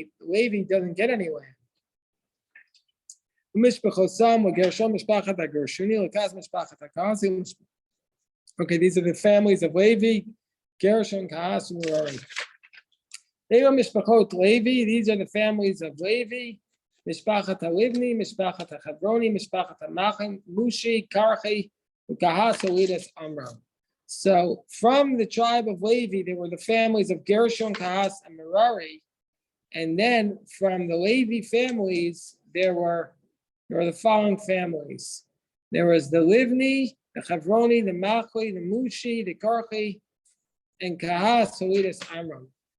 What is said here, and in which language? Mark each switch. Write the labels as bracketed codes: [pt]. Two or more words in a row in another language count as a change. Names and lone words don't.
[en] Levi doesn't get anywhere. Okay, these are the families of Levi, Gershon, Kahas, and Merari. [he] משפחות לוי. [en] These are the families of Levi. [he] משפחת הלבני משפחת החברני משפחת המחלי, Mushi, Karchi, Kahas, Elidas, Amram. [en] So from the tribe of Levi, there were the families of Gershon, Kahas, and Merari. And then from the Levi families, there were the following families. There was the Livni, the Chavroni, the Machli, the Mushi, the Karchi, and Kahas, Elidas, Amram.